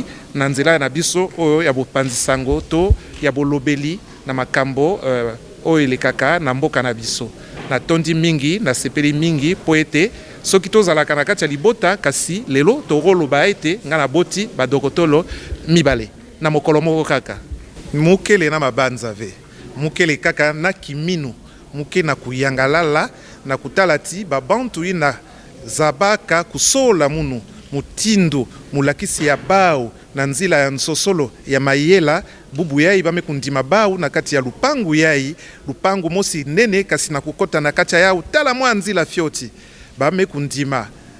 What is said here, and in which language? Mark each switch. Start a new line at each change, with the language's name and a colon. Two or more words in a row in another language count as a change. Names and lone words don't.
Lingala: na nzela na biso oyo ya bopanzisango to ya bolobeli na makambo oyo elekaka na mboka na biso na tondi mingi na sepeli mingi po ete soki tozalaka na kati ya libota kasi lelo tokoloba ete nga na boti badokotolo mibale na
Kongo: mokolo moko kaka mukele na mabanza ve mukele kaka na kiminu muke na kuyangalala na kutalati babantu ina zabaka kusola munu mutindo mulakisi ya bao na nzila ya nsosolo ya mayela bubu yai bame kundima bao na kati ya lupangu yai lupangu mosi nene kasi na kukota na kati ya utala mwa nzila fioti bame kundima